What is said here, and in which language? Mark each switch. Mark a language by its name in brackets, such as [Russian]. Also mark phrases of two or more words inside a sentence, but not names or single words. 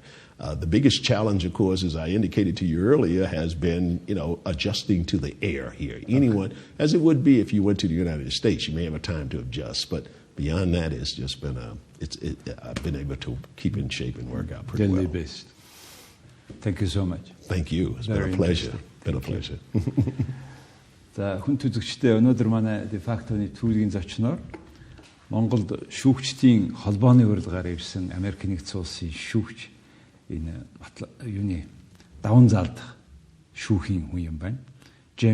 [English] The biggest challenge, of course, as I indicated to you earlier, has been, adjusting to the air here. Anyone, as it would be if you went to the United States, you may have a time to adjust. But beyond that, it's just been I've been able to keep in shape and work out pretty well. Best. Thank you so much. Thank you. It's been a pleasure. Been a pleasure. [Mongolian] За хүн түзэгчтэй өнөөдөр манай дефактоны түүхийн зочноор Монголд шүүгчдийн холбооны урилгаар ирсэн Америк нэгдсэн улсын шүүгч энэ даван заалдах шүүхийн хүн юм байна.